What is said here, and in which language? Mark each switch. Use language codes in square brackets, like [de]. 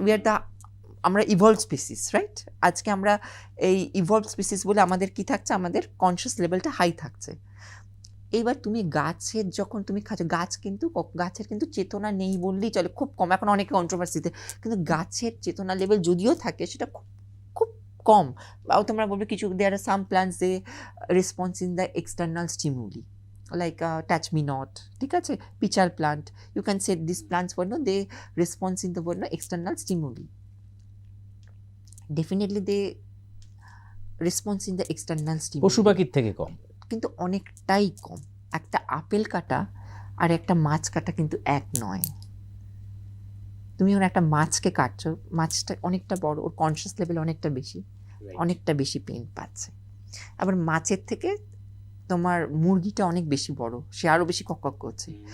[en] We are the, [bn] আমরা evolve species, right? আজকে আমরা এই ইভলভ স্পিসিস বলে আমাদের কি থাকছে? আমাদের কনসিয়াস লেভেলটা হাই থাকছে। এইবার তুমি গাছের যখন তুমি খাচ্ছ, গাছের কিন্তু চেতনা নেই বললেই চলে, খুব কম। এখন অনেকে কন্ট্রোভার্সিতে, কিন্তু গাছের চেতনা লেভেল যদিও থাকে সেটা খুব কম। বা তোমরা বলবে কিছু, [en] there are some plants they response in the external stimuli, like touch me not, [bn] ঠিক আছে, [en] pichal plant, you can say these plants were no, they response in the word no external stimuli, definitely they response in the external stimuli, [bn] পশু পাখির থেকে কম, কিন্তু অনেকটাই কম। একটা apple কাটা আর একটা মাছ কাটা কিন্তু এক নয়। তুমি ওর একটা মাছকে কাটছো, মাছটা অনেকটা বড়, ওর কনসিয়াস লেভেল অনেকটা বেশি পেন পাচ্ছে। আবার মাছের থেকে তোমার মুরগিটা অনেক বেশি বড়, সে আরও বেশি কক করছে।